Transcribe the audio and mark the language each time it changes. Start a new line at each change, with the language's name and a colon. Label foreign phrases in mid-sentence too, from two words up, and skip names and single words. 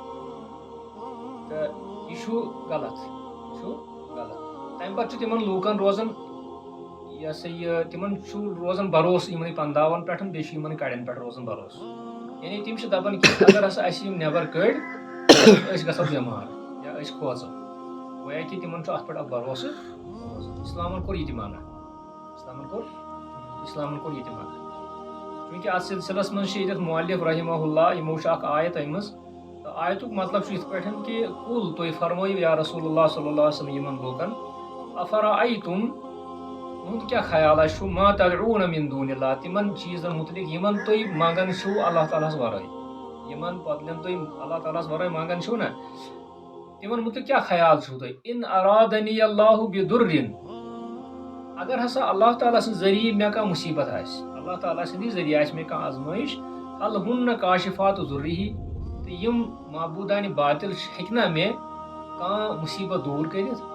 Kashmiri: یہِ چھُ غلط تَمہِ پتہٕ چھُ تِمن لوٗکن روزان یہِ ہسا یہِ تِمن چھُ روزان بروسہٕ یِمنٕے پنٛداون پٮ۪ٹھ بیٚیہِ چھُ یِمن کڑٮ۪ن پٮ۪ٹھ روزان بروسہٕ یعنی تِم چھِ دپان کہِ اگر ہسا اَسہِ یِم نٮ۪بر کٔڑۍ أسۍ گژھو بٮ۪مار یا أسۍ کھوژو گویا کہِ تِمن چھُ اَتھ پٮ۪ٹھ اکھ بروسہٕ اسلامن کوٚر یہِ تہِ منع چوٗنٛکہِ اتھ سلسلس منٛز چھِ ییٚتٮ۪تھ مؤلف
Arabic: رحمہ اللہ
Kashmiri: یِمو چھِ اکھ آیت أنمٕژ تہٕ آیتُک مطلب چھُ یِتھ پٲٹھۍ کہِ کُل تُہۍ فرمٲیِو یا رسول اللہ
Arabic: صلی اللہ علیہ وسلم
Kashmiri: یِمن لوٗکن افرأیتم تُہُنٛد کیٛاہ خیالا چھُ
Arabic: ما تدعون من دون اللہ
Kashmiri: تِمن چیٖزن مُتعلق یِمن تُہۍ منٛگان چھِو اللہ تعالیٰ ہس ورٲے یِمن بدلن تُہۍ اللہ تعالیٰ ہس ورٲے منٛگان چھِو نا تِمن مُتعلق کیٛاہ خیال چھُو تۄہہِ
Arabic: ان ارادنی اللہ بضر
Kashmiri: اگر ہسا اللہ تعالیٰ سٕنٛدِ ذٔریعہٕ مےٚ کانٛہہ مُصیٖبت آسہِ اللہ تعالیٰ سٕنٛدِ ذٔریعہٕ آسہِ مےٚ کانٛہہ آزمٲیش
Arabic: ہل ہُن کاشفات ضرہ
Kashmiri: تہٕ یِم معبوٗدانہِ باطل ہیٚکہِ نا مےٚ کانٛہہ مُصیٖبت دوٗر کٔرِتھ